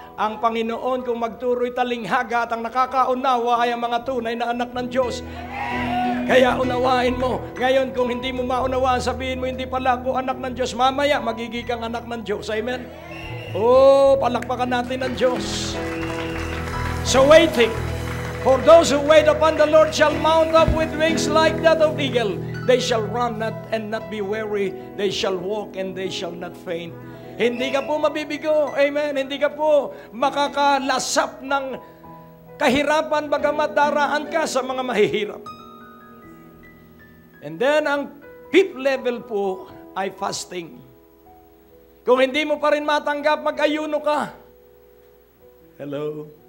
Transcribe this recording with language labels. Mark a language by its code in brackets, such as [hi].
[tl] Ang Panginoon kung magturo'y talinghaga at ang nakakaunawa ay ang mga tunay na anak ng Diyos. Kaya unawain mo. Ngayon kung hindi mo maunawaan, sabihin mo, hindi pala ako anak ng Diyos. Mamaya, magiging kang anak ng Diyos. Amen? Oh, palakpakan natin ang Diyos. [en] So waiting. For those who wait upon the Lord shall mount up with wings like that of eagle. They shall run and not be weary. They shall walk and they shall not faint. [tl] Hindi ka po mabibigo. Amen. Hindi ka po makakalasap ng kahirapan bagamat daraan ka sa mga mahihirap. [en] And then, ang fifth level po ay fasting. [tl] Kung hindi mo pa rin matanggap, mag-ayuno ka. Hello?